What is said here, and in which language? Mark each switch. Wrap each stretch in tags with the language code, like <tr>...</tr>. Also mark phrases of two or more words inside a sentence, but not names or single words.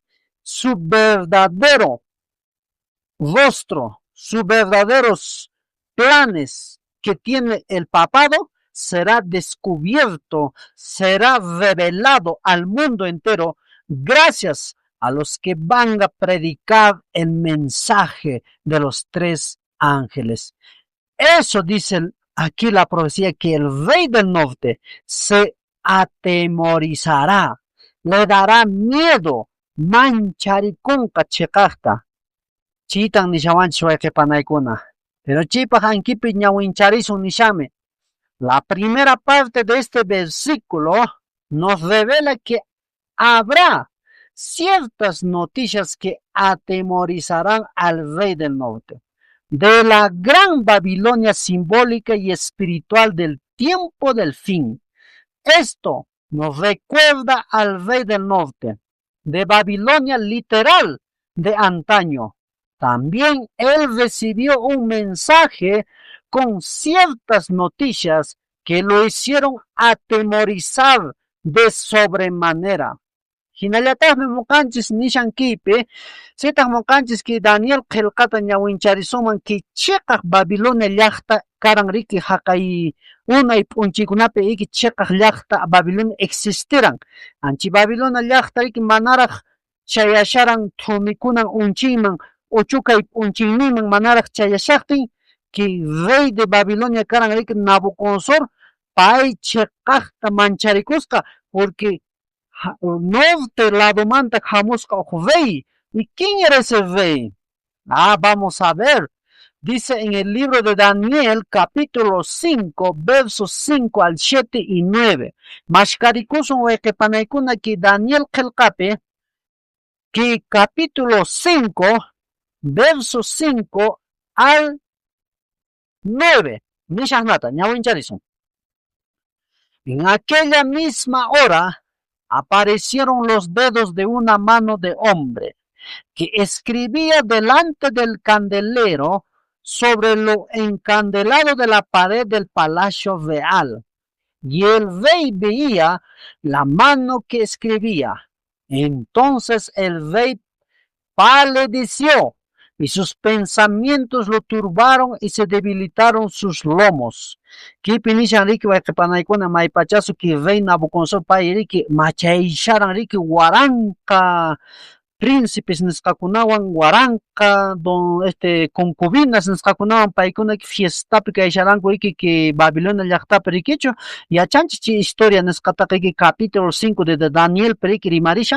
<es>Su verdadero rostro, sus verdaderos planes que tiene el papado será descubierto, será revelado al mundo entero gracias a los que van a predicar el mensaje de los tres ángeles. Eso dice aquí la profecía, que el rey del norte se atemorizará, le dará miedo,</es> <qu>mancharicunca chekakta. Chitan nishawanchis wayqipanaykuna. Pero chipaq ankipi ñawincharisun nishame.</qu> <es>La primera parte de este versículo nos revela que habrá ciertas noticias que atemorizarán al rey del norte. De la gran Babilonia simbólica y espiritual del tiempo del fin. Esto nos recuerda al rey del norte, de Babilonia literal de antaño. También él recibió un mensaje con ciertas noticias que lo hicieron atemorizar de sobremanera.</es> <qu>Hinallataqmi muqanchis nishankipi, sitaq muqanchis ki Daniel qillqata ñawincharisunman ki chiqaq Babilonia llaqta karan riki haqay unay p'unchaykunapi iki chiqaq llaqta Babilonia existiran. Anchi Babilonia llaqta riki manaraq chayasharan thumikunan unchiyman uchukay p'unchiyninman manaraq chayashaqtin ki</qu> <es>rey de Babilonia</es> <qu>karan riki Nabucodonosor pay chiqaqta mancharikusqa</qu> <es>porque norte lado</es> <qu>manta hamusqa rey.</qu> <es>¿Y quién era ese rey? Vamos a ver. Dice en el libro de Daniel, capítulo 5, versos 5 al 7 y 9.</es> <qu>Mashkarikusun wayqipanaykuna ki Daniel qillqapi,</qu> <es>ki capítulo 5, versos 5 al 9.</es> <qu>Nishanata, ñawincharizun.</qu> <es>En aquella misma hora aparecieron los dedos de una mano de hombre que escribía delante del candelero sobre lo encandelado de la pared del palacio real. Y el rey veía la mano que escribía. Entonces el rey palideció y sus pensamientos lo turbaron y se debilitaron sus lomos.</es> <qu>Kipi nishan riki waikipanaykuna maypachasu ki rey Nabucodonosor pay riki machaysharan riki waranka príncipes nisqakunawan waranka concubinas nisqakunawan paykuna fiestapi kaysharanku riki ki Babilonia llaqtapi rikichu yachanchik chi historia nisqataqa riki</qu> <es>capítulo 5 de Daniel</es> <qu>riki rimarishan.</qu>